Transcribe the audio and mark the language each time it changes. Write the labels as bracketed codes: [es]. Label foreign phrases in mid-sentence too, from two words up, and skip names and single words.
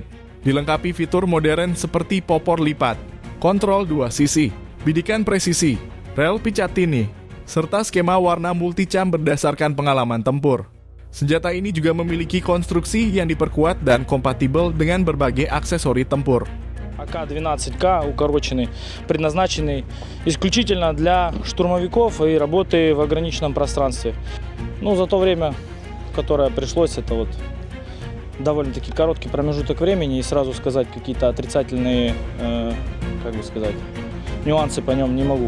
[id] Dilengkapi fitur modern seperti popor lipat, kontrol 2 sisi, bidikan presisi, rel Picatinny, serta skema warna multicam berdasarkan pengalaman tempur. Senjata ini juga memiliki konstruksi yang diperkuat dan kompatibel dengan berbagai aksesori tempur. [ru] АК-12К укороченный, предназначенный исключительно для штурмовиков и работы в ограниченном пространстве. За то время, которое пришлось, это довольно-таки короткий промежуток времени, и сразу сказать какие-то отрицательные, нюансы по нем не могу.